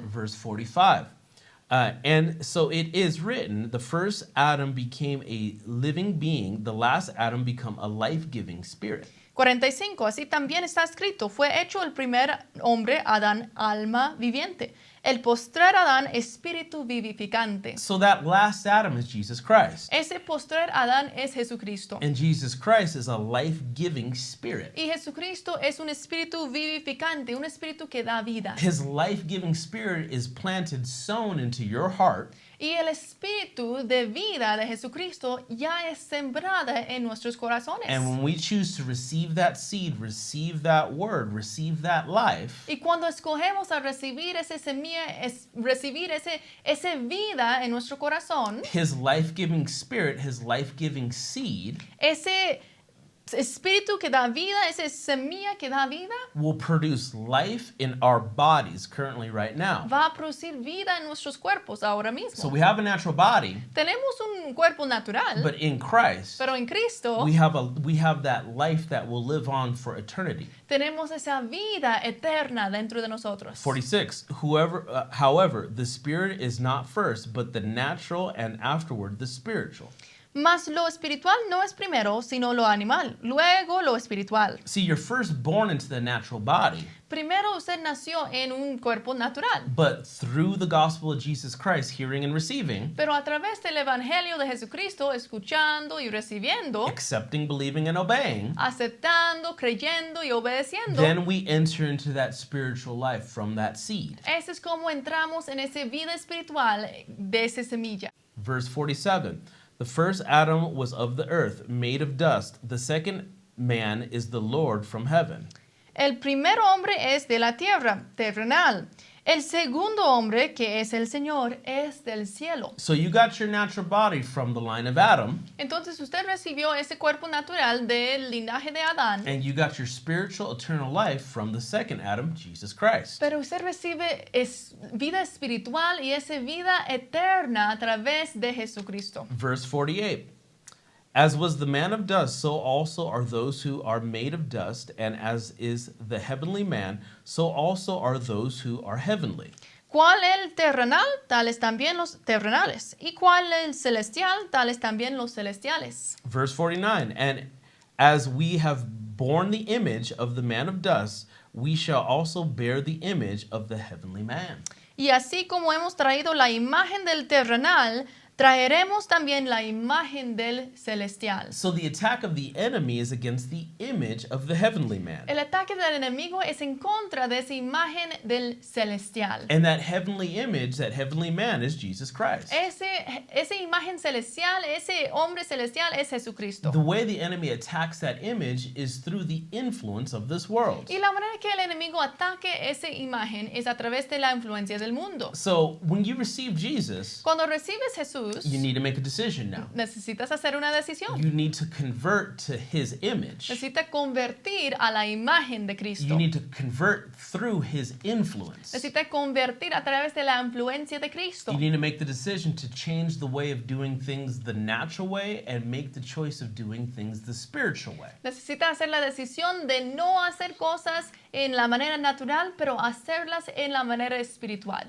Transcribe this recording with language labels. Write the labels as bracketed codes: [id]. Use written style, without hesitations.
[en] Verse 45. And so it is written, the first Adam became a living being, the last Adam become a life-giving spirit. 45. [es] Así también está escrito, fue hecho el primer hombre, Adán, alma viviente. El postrer Adán, espíritu vivificante. [en] So that last Adam is Jesus Christ. [es] Ese postrer Adán es Jesucristo. [en] And Jesus Christ is a life-giving spirit. [es] Y Jesucristo es un espíritu vivificante, un espíritu que da vida. [en] His life-giving spirit is planted, sown into your heart. [es] Y el espíritu de vida de Jesucristo ya es sembrada en nuestros corazones. [en] And when we choose to receive that seed, receive that word, receive that life, [es] Y cuando escogemos a recibir esa semilla, recibir ese vida en nuestro corazón, [en] his life-giving spirit, his life-giving seed [es] ese espíritu que da vida, esa semilla que da vida, [en] will produce life in our bodies currently right now. [es] va a producir vida en nuestros cuerpos ahora mismo. [en] So we have a natural body, [es] Tenemos un cuerpo natural, [en] but in Christ, [es] pero en Cristo [en] we have that life that will live on for eternity. [es] tenemos esa vida eterna dentro de nosotros. [en] 46. However, the spirit is not first, but the natural, and afterward the spiritual. [es] Mas lo espiritual no es primero, sino lo animal, luego lo espiritual. [en] See, you're first born into the natural body, [es] Primero usted nació en un cuerpo natural, [en] but through the gospel of Jesus Christ, hearing and receiving, [es] pero a través del evangelio de Jesucristo, escuchando y recibiendo, [en] accepting, believing, and obeying, [es] aceptando, creyendo y obedeciendo, [en] then we enter into that spiritual life from that seed. [es] ese es como entramos en esa vida espiritual de esa semilla. [en] Verse 47. The first Adam was of the earth, made of dust. The second man is the Lord from heaven. [es] El primer hombre es de la tierra, terrenal. El segundo hombre, que es el Señor, es del cielo. [en] So you got your natural body from the line of Adam, [es] Entonces usted recibió ese cuerpo natural del linaje de Adán, [en] and you got your spiritual eternal life from the second Adam, Jesus Christ. [es] pero usted recibe vida espiritual y esa vida eterna a través de Jesucristo. [en] Verse 48. As was the man of dust, so also are those who are made of dust, and as is the heavenly man, so also are those who are heavenly. [es] Cual el terrenal, tales también los terrenales. Y cual el celestial, tales también los celestiales. [en] Verse 49. And as we have borne the image of the man of dust, we shall also bear the image of the heavenly man. [es] Y así como hemos traído la imagen del terrenal, traeremos también la imagen del celestial. [en] So the attack of the enemy is against the image of the heavenly man. [es] El ataque del enemigo es en contra de esa imagen del celestial. [en] And that heavenly image, that heavenly man is Jesus Christ. [es] Esa imagen celestial, ese hombre celestial es Jesucristo. [en] The way the enemy attacks that image is through the influence of this world. [es] Y la manera que el enemigo ataque esa imagen es a través de la influencia del mundo. [en] So when you receive Jesus, [es] Cuando recibes Jesús, [en] you need to make a decision now. [es] necesitas hacer una decisión. [en] You need to convert to his image. [es] Necesitas convertir a la imagen de Cristo. [en] You need to convert through his influence. [es] Necesitas convertir a través de la influencia de Cristo. [en] You need to make the decision to change the way of doing things the natural way and make the choice of doing things the spiritual way. [es] Necesitas hacer la decisión de no hacer cosas en la manera natural, pero hacerlas en la manera espiritual.